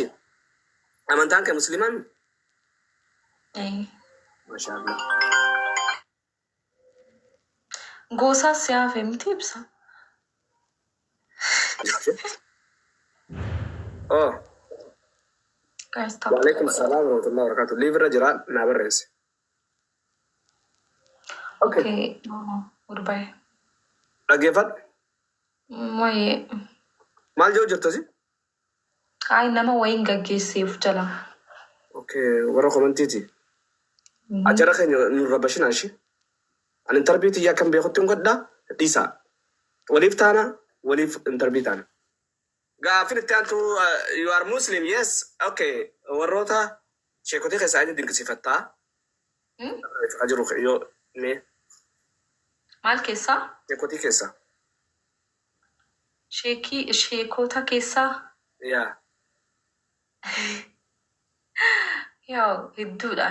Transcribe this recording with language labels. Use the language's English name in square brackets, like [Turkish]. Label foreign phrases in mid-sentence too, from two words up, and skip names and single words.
[Oromo] Amantaan kee musliimaa mi? Maashaallah. Gosaa siyaafe miti ibsa. Oh. [Arabic] وعليكم السلام ورحمة الله وبركاته. [Oromo] Live irra jira naa barreesse. [English] Okay. Goodbye. [Oromo] Dhaggeeffadhu. Wayee. Maal jedhu jirtasi? Ay nama wayiin gaggeesseef jala. Okay, warra komantiiti. Ajara keenya nurra bashinaa ishee. Ani intarbiitii yaa kan beekutti hin godhaa dhiisaa. Waliif taana waliif intarbii taana. Gaafin itti aantu [English] you are Muslim, yes. [Oromo] Okay, warroota sheekotii keessaa inni dinqisiifattaa. Ajiru yoo mee. Maal keessaa? Sheekotii keessaa. Sheekota keessaa? Yaa. Yoo hedduudha.